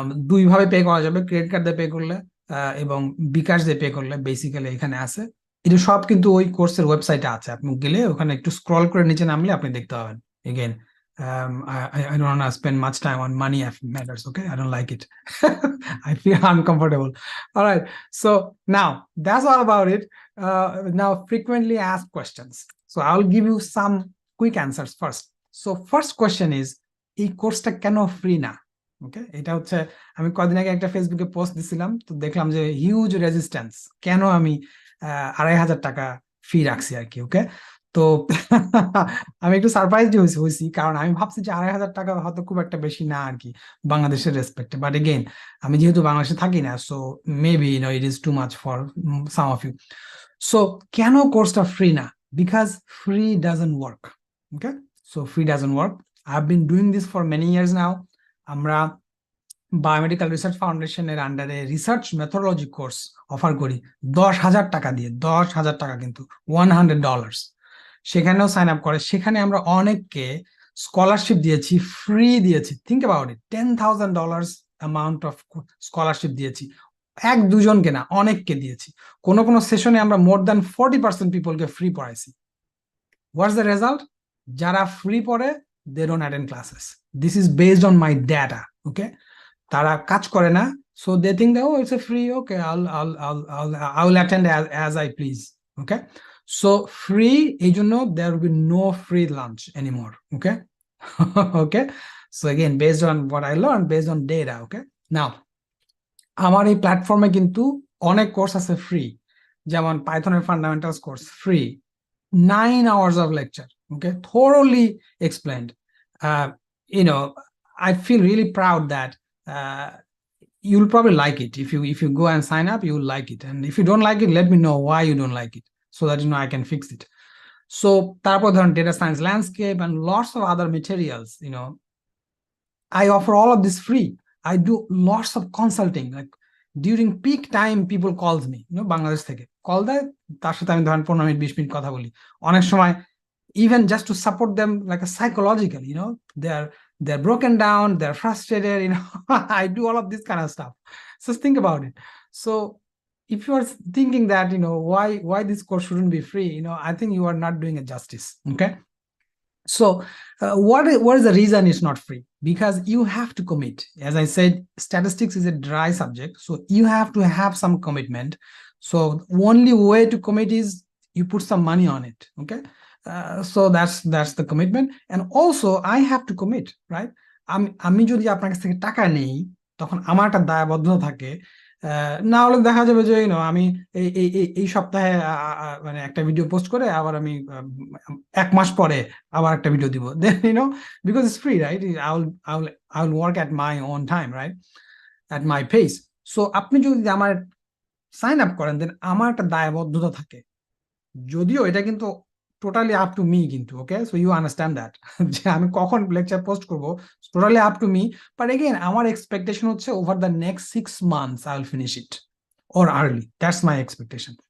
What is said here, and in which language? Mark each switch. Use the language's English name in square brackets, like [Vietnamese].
[Bangla] দুই ভাবে পে করা যাবে, ক্রেডিট কার্ড দিয়ে পে করলে এবং বিকাশ দিয়ে পে করলে, বেসিক্যালি এখানে আছে। এটা সব কিন্তু ওই কোর্সের ওয়েবসাইটে আছে, আপনি গেলে ওখানে একটু স্ক্রল করে নিচে নামলে আপনি দেখতে পাবেন। [English] Again, I don't want to spend much time on money matters, okay? I don't like it. I feel uncomfortable. All right, so now that's all about it. Now, frequently asked questions. So I'll give you some quick answers first. So first question is, [Bangla] এই কোর্সটা কেন free না? ওকে, এটা হচ্ছে আমি কদিন আগে একটা ফেসবুকে পোস্ট দিছিলাম, তো দেখলাম যে হিউজ রেজিস্ট্যান্স, কেন আমি 2500 টাকা ফি রাখছি আর কি। ওকে, তো আমি একটু সারপ্রাইজড হয়েছি, কারণ আমি ভাবছি যে 2500 টাকা হয়তো খুব একটা বেশি না আর কি বাংলাদেশের রেসপেক্টে, বাট এগেইন আমি যেহেতু বাংলাদেশে থাকি না, [English] So maybe it is too much for some of you. [Bangla] So কেন কোর্সটা ফ্রি না? [English] Because free doesn't work. Okay, so free doesn't work. I've been doing this for many years now. [Bangla] আমরা biomedical research ফাউন্ডেশনের আন্ডারে research methodology course offer করি 10,000 টাকা দিয়ে, 10,000 টাকা কিন্তু, $100। সেখানেও সাইন আপ করে, সেখানে আমরা অনেককে স্কলারশিপ দিয়েছি, ফ্রি দিয়েছি। [English] think about it, [Bangla] $10,000 amount of scholarship দিয়েছি, এক দুজনকে না, অনেককে দিয়েছি। কোনো কোনো সেশনে আমরা more than 40% পিপলকে free পড়াইছি। [English] What's the result? [Bangla] যারা ফ্রি পড়ে, [English] they don't attend classes. This is based on my data. Okay, [Bangla] তারা কাজ করে না, [English] so they think that, oh, it's a free, okay, I will attend as I please. Okay, so free, [Bangla] এই জন্য [English] there will be no free lunch anymore. Okay. Okay, so again, based on what I learned, based on data. [Bangla] Okay, now আমার এই প্ল্যাটফর্মে কিন্তু অনেক course আছে free, যেমন পাইথনের fundamentals course free, [English] 9 hours of lecture, okay, thoroughly explained. I feel really proud that you'll probably like it. If you go and sign up, you'll like it, and if you don't like it, let me know why you don't like it, so that I can fix it. So [Bangla] তারপর ধরুন [English] data science landscape and lots of other materials, I offer all of this free. I do lots of consulting, like during peak time people calls me, [Bangla] Bangladesh থেকে call দেয়, তার সাথে আমি ধরেন 15 minute 20 minute কথা বলি। অনেক সময় [English] even just to support them like a psychologically, they're broken down, they're frustrated, I do all of this kind of stuff. So think about it. So if you are thinking that, why this course shouldn't be free, I think you are not doing it justice. Okay, so what is the reason it's not free? Because you have to commit. As I said, statistics is a dry subject, so you have to have some commitment. So only way to commit is you put some money on it. Okay, so that's the commitment, and also I have to commit, right? [Bangla] আমি যদি আপনার কাছ থেকে টাকা নেই, তখন আমার একটা দায়বদ্ধতা থাকে। না হলে দেখা যাবে যে আমি এই সপ্তাহে মানে একটা ভিডিও পোস্ট করে আবার আমি 1 মাস পরে আবার একটা ভিডিও দিব, দেন [English] because it's free, right? I will work at my own time, right? At my pace. [Bangla] So আপনি যদি আমার সাইন আপ করেন, দেন আমার একটা দায়বদ্ধতা থাকে, যদিও এটা কিন্তু টোটালি আপ টু মি কিন্তু। [English] okay, so you understand that, [Bangla] যে আমি কখন লেকচার পোস্ট করবো, totally up to me, but again আমার এক্সপেকটেশন হচ্ছে over the next 6 months [English] I will finish it, [Bangla] or early, that's my expectation.